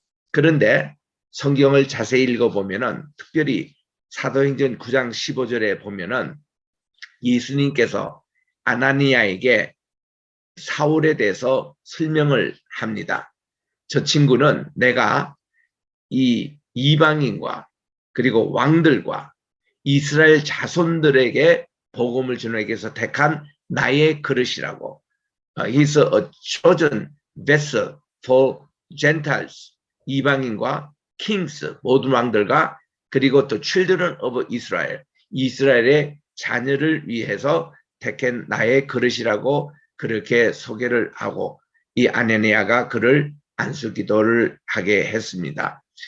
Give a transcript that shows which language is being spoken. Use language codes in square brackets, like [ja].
[ko] 그런데 성경을 자세히 읽어보면은, 특별히 사도행전 9장 15절에 보면은 예수님께서 아나니아에게 사울에 대해서 설명을 합니다. 저 친구는 내가 이 이방인과 그리고 왕들과 이스라엘 자손들에게 복음을 전하기 위해서 택한 나의 그릇이라고. [en] He's a chosen vessel for Gentiles. [ko] 이방인과 kings, 모든 왕들과 그리고 또 [en] children of Israel, [ko] 이스라엘의 자녀를 위해서 택한 나의 그릇이라고 그렇게 소개를 하고, 이 아나니아가 그를 안수기도를 하게 했습니다.